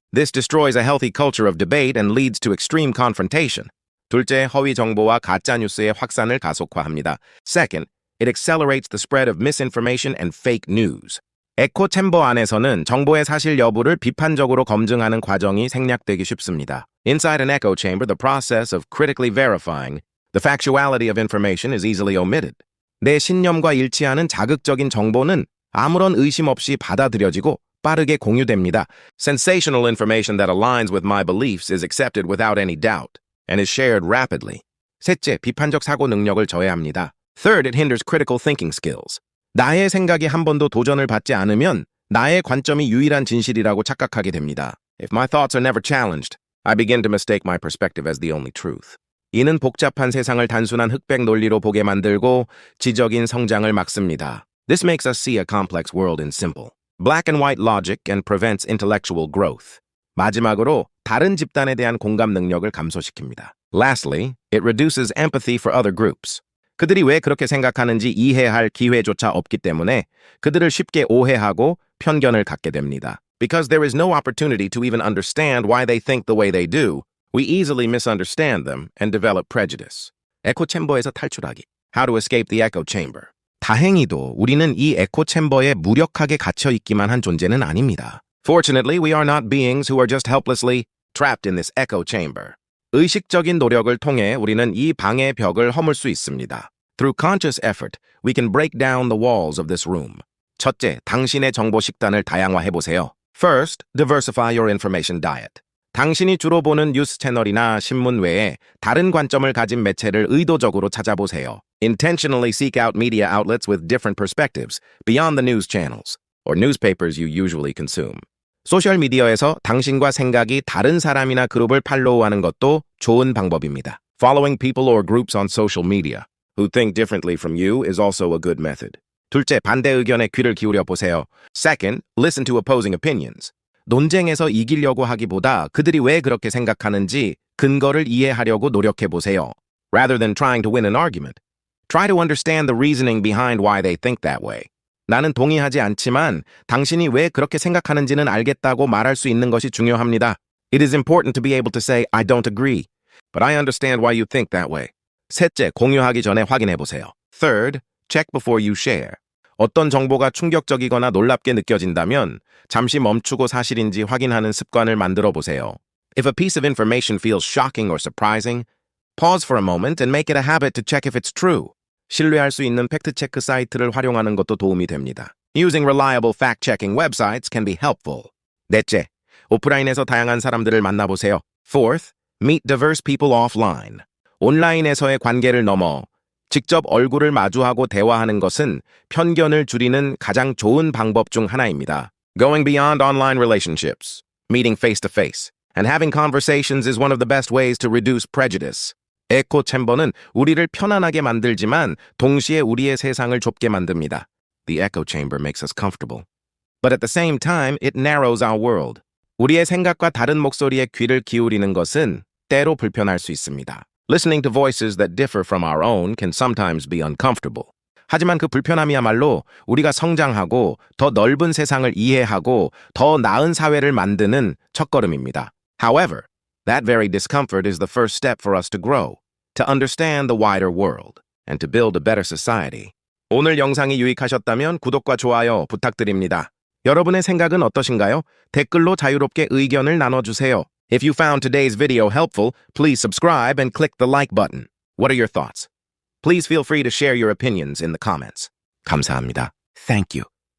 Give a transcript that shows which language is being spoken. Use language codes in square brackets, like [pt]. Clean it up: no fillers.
[en] This destroys a healthy culture of debate and leads to extreme confrontation. [ko] 둘째, 허위 정보와 가짜 뉴스의 확산을 가속화합니다. [en] Second, it accelerates the spread of misinformation and fake news. [ko] 에코 챔버 안에서는 정보의 사실 여부를 비판적으로 검증하는 과정이 생략되기 쉽습니다. [en] Inside an echo chamber, the process of critically verifying the factuality of information is easily omitted. [ko] 내 신념과 일치하는 자극적인 정보는 아무런 의심 없이 받아들여지고 빠르게 공유됩니다. [en] Sensational information that aligns with my beliefs is accepted without any doubt and is shared rapidly. [ko] 셋째, 비판적 사고 능력을 저해합니다. [en] Third, it hinders critical thinking skills. [ko] 나의 생각이 한 번도 도전을 받지 않으면 나의 관점이 유일한 진실이라고 착각하게 됩니다. [en] If my thoughts are never challenged, I begin to mistake my perspective as the only truth. [ko] 이는 복잡한 세상을 단순한 흑백 논리로 보게 만들고 지적인 성장을 막습니다. [en] This makes us see a complex world in simple, black and white logic and prevents intellectual growth. [ko] 마지막으로 다른 집단에 대한 공감 능력을 감소시킵니다. [en] Lastly, it reduces empathy for other groups. [ko] 그들이 왜 그렇게 생각하는지 이해할 기회조차 없기 때문에 그들을 쉽게 오해하고 편견을 갖게 됩니다. [en] Because there is no opportunity to even understand why they think the way they do, we easily misunderstand them and develop prejudice. [ko] 에코 챔버에서 탈출하기. [en] How to escape the echo chamber. [ko] 다행히도 우리는 이 에코 챔버에 무력하게 갇혀 있기만 한 존재는 아닙니다. [en] Fortunately, we are not beings who are just helplessly trapped in this echo chamber. [ko] 의식적인 노력을 통해 우리는 이 방의 벽을 허물 수 있습니다. [en] Through conscious effort, we can break down the walls of this room. [ko] 첫째, 당신의 정보 식단을 다양화해보세요. [en] First, diversify your information diet. [ko] 당신이 주로 보는 뉴스 채널이나 신문 외에 다른 관점을 가진 매체를 의도적으로 찾아보세요. [en] Intentionally seek out media outlets with different perspectives beyond the news channels or newspapers you usually consume. [ko] 소셜미디어에서 당신과 생각이 다른 사람이나 그룹을 팔로우하는 것도 좋은 방법입니다. [en] Following people or groups on social media who think differently from you is also a good method. [ko] 둘째, 반대 의견에 귀를 기울여 보세요. [en] Second, listen to opposing opinions. [ko] 논쟁에서 이기려고 하기보다 그들이 왜 그렇게 생각하는지 근거를 이해하려고 노력해 보세요. [en] Rather than trying to win an argument, try to understand the reasoning behind why they think that way. [ko] 나는 동의하지 않지만 당신이 왜 그렇게 생각하는지는 알겠다고 말할 수 있는 것이 중요합니다. [en] It is important to be able to say, I don't agree, but I understand why you think that way. [ko] 셋째, 공유하기 전에 확인해 보세요. [en] Third, check before you share. [ko] 어떤 정보가 충격적이거나 놀랍게 느껴진다면 잠시 멈추고 사실인지 확인하는 습관을 만들어 보세요. [en] If a piece of information feels shocking or surprising, pause for a moment and make it a habit to check if it's true. [ko] 신뢰할 수 있는 팩트체크 사이트를 활용하는 것도 도움이 됩니다. [en] Using reliable fact-checking websites can be helpful. [ko] 넷째, 오프라인에서 다양한 사람들을 만나보세요. [en] Fourth, meet diverse people offline. [ko] 온라인에서의 관계를 넘어 직접 얼굴을 마주하고 대화하는 것은 편견을 줄이는 가장 좋은 방법 중 하나입니다. [en] Going beyond online relationships, meeting face-to-face, and having conversations is one of the best ways to reduce prejudice. [ko] 에코 챔버는 우리를 편안하게 만들지만 동시에 우리의 세상을 좁게 만듭니다. [en] The echo chamber makes us comfortable. But at the same time, it narrows our world. [ko] 우리의 생각과 다른 목소리에 귀를 기울이는 것은 때로 불편할 수 있습니다. [en] Listening to voices that differ from our own can sometimes be uncomfortable. [ko] 하지만 그 불편함이야말로 우리가 성장하고 더 넓은 세상을 이해하고 더 나은 사회를 만드는 첫걸음입니다. [en] However, that very discomfort is the first step for us to grow, to understand the wider world, and to build a better society. [ko] 오늘 영상이 유익하셨다면 구독과 좋아요 부탁드립니다. 여러분의 생각은 어떠신가요? 댓글로 자유롭게 의견을 나눠주세요. [en] If you found today's video helpful, please subscribe and click the like button. What are your thoughts? Please feel free to share your opinions in the comments. [ko] 감사합니다. [en] Thank you.